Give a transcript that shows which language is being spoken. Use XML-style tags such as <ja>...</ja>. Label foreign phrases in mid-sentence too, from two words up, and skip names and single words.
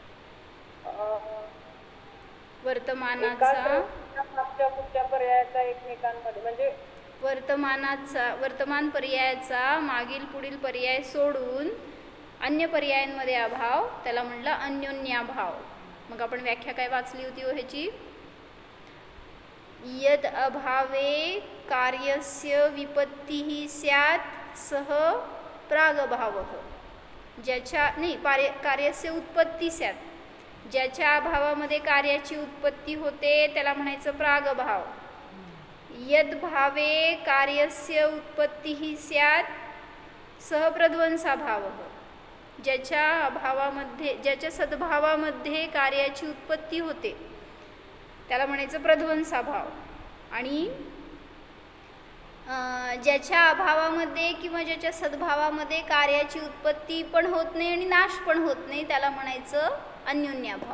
<mr>वर्तमानाचा मागच्या पुढच्या पर्यायाचा एकमेकांमध्ये म्हणजे वर्तमान पर्यायाचा मागील पुढील पर्याय सोडून अन्य पर्यायांमध्ये अभाव, त्याला म्हणलं अन्योन्याभाव। मग आपण व्याख्या काय वाचली होती हो ह्याची?</mr> <sa>यद अभावे कार्यस्य विपत्तिः स्यात् सह प्रागभावः।</sa> <mr>ज्याच्या नाही,</mr> <sa>कार्यस्य उत्पत्ती स्यात्,</sa> <mr>ज्याच्या अभावामध्ये कार्याची उत्पत्ती होते त्याला म्हणायचं प्रागभाव.</mr> <sa>यद्भावे कार्यस्य उत्पत्तीही स्यात् सह प्रध्वंसाभावः.</sa> <mr>ज्याच्या अभावामध्ये ज्याच्या सद्भावामध्ये कार्याची उत्पत्ती होते त्याला म्हणायचं प्रध्वंसाभाव. आणि ज्याच्या अभावामध्ये किंवा ज्याच्या सद्भावामध्ये कार्याची उत्पत्ती पण होत नाही आणि नाश पण होत नाही त्याला म्हणायचं अन्योन्याभाव.</mr>